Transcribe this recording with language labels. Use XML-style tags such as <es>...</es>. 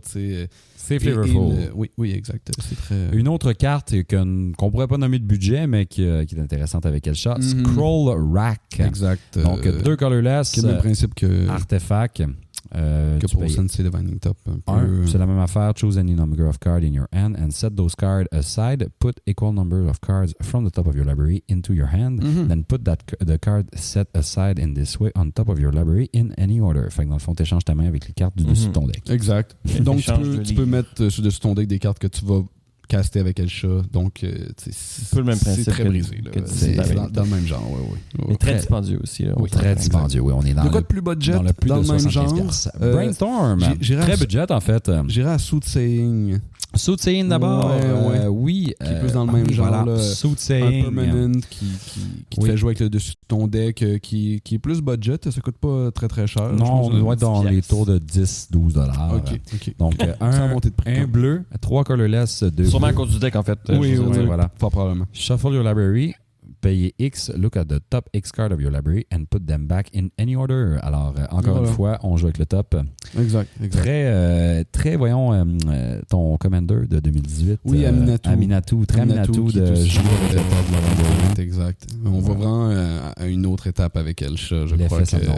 <fr>C'est flavorful. Oui, exact. C'est très... Une autre carte qu'on pourrait pas nommer de budget, mais qui est intéressante avec Elsha, Scroll Rack. Exact. Donc, 2 colorless. Qui est le même principe que... Artefact. Que pour Sensei Divining Top. C'est la même affaire.</fr> <en>Choose any number of cards in your hand and set those cards aside. Put equal number of cards from the top of your library into your hand. Then put the card set aside in this way on top of your library in any order.</en> <fr>Fait que dans le fond, tu échanges ta main avec les cartes du dessus de ton deck. Exact. Donc, tu peux mettre sur dessus ton deck des cartes que tu vas caster avec Elsha. Donc, c'est le même principe. C'est très brisé. C'est dans le même genre. Mais très dispendieux aussi. Là, très dispendieux. Oui, on est dans le plus budget, dans le plus dans de le même genre. Brainstorm. Très budget, en fait. J'irais à Soothsaying. Soothsaying d'abord. Oui. Qui est plus dans le même genre. Voilà. Soothsaying. Un permanent qui te fait jouer avec le dessus de ton deck, qui est plus budget. Ça coûte pas très très cher. Non, on doit être dans les tours de 10-12 $. OK. Donc, un bleu, 3 colorless, 2 sûrement à cause du deck, en fait. Oui, voilà. Pas probablement.</fr> <en>Shuffle your library.</en> <fr>Payez X,</fr> <en>look at the top X card of your library and put them back in any order.</en> <fr>Alors, encore une fois, on joue avec le top. Exact. Très, voyons, ton Commander de 2018. Oui, Aminatou. Très Aminatou de jouer avec le top. Exact. On va vraiment à une autre étape avec Elsha, je crois que...</fr>